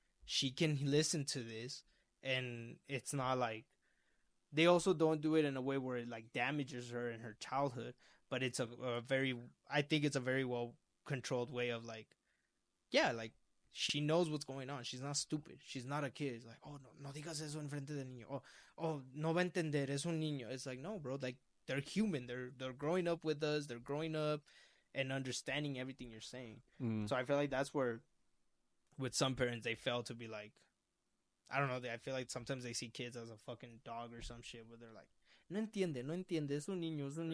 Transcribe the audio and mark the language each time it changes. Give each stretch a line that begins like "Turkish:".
English: She can listen to this, and it's not like they also don't do it in a way where it like damages her in her childhood. But it's a very, I think it's a very well controlled way of like, yeah, like she knows what's going on. She's not stupid. She's not a kid. It's like,
Spanish: oh, no digas eso enfrente del niño. Oh, no va a entender. Es un niño.
English: It's like, no, bro. Like, they're human. They're growing up with us. They're growing up and understanding everything you're saying. So I feel like that's where, with some parents, they fail to be like, I don't know. I feel like sometimes they see kids as a fucking dog or some shit where they're like,
Spanish: no entiende, es un niño.